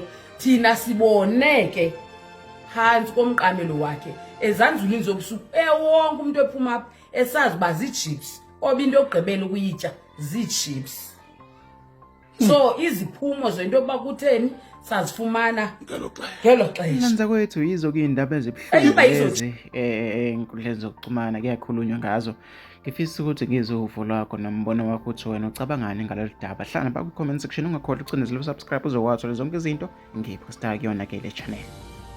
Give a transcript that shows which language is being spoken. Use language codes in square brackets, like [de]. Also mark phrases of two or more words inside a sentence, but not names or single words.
[xh] Thina siboneke phantsi komqamelo wakhe ezanzulini zobusuku ewonke umuntu ephuma apha esazi uba zichips oba into yokugqibela ukuyitya zichips. So iziphumo zento yokuba kutheni sazifumana ngelo xesha. [zu] Nanza kwethu yizo ke indaba ezibuhlungu enkundleni zokuxhumana kuyakhulunywa ngazo. Ngifisa ukuthi ngizwe uvo lwakho nombono wakho uthi wena ucabangani ngalolu daba. Hlala pha ku [en] comment section [zu] ungakhohlwa ukucindezela subscribe uzokwazi zonke izinto ngiphosta kuyona ke le channel.